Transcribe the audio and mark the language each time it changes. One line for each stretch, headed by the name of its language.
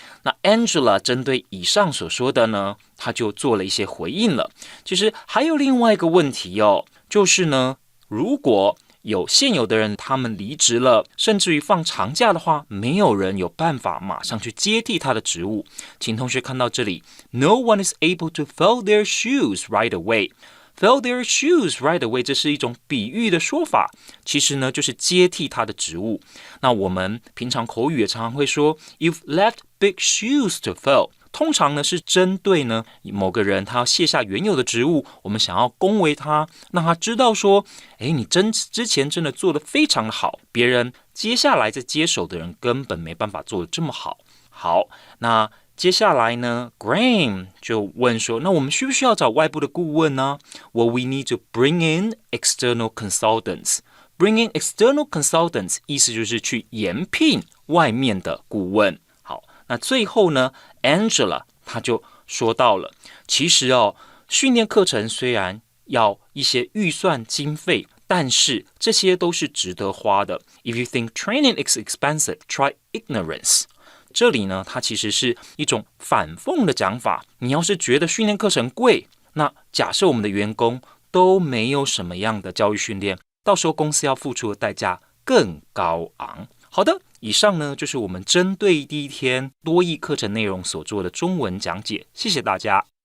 Chinese: 那 Angela 针对以上所说的呢，她就做了一些回应了。其实还有另外一个问题就是呢，如果有现有的人他们离职了，甚至于放长假的话，没有人有办法马上去接替他的职务。请同学看到这里
English: No one is able to fill their shoes right away。 Fill their shoes right away，
Chinese: 这是一种比喻的说法，其实呢就是接替他的职务。那我们平常口语也常常会说
English: You've left big shoes to fill，
Chinese: 通常呢是针对呢某个人他要卸下原有的职务，我们想要恭维他，让他知道说，你之前真的做得非常的好，别人接下来在接手的人根本没办法做得这么好。好，那接下来呢 Graham 就问说，那我们需不需要找外部的顾问呢？
English: Well, we need to bring in external consultants.Bring in external consultants
Chinese: 意思就是去延聘外面的顾问。好，那最后呢 Angela 她就说到了，其实训练课程虽然要一些预算经费，但是这些都是值得花的。
English: If you think training is expensive, try ignorance。
Chinese: 这里呢，它其实是一种反讽的讲法。你要是觉得训练课程贵，那假设我们的员工都没有什么样的教育训练，到时候公司要付出的代价更高昂。好的，以上呢就是我们针对第一天多益课程内容所做的中文讲解，谢谢大家。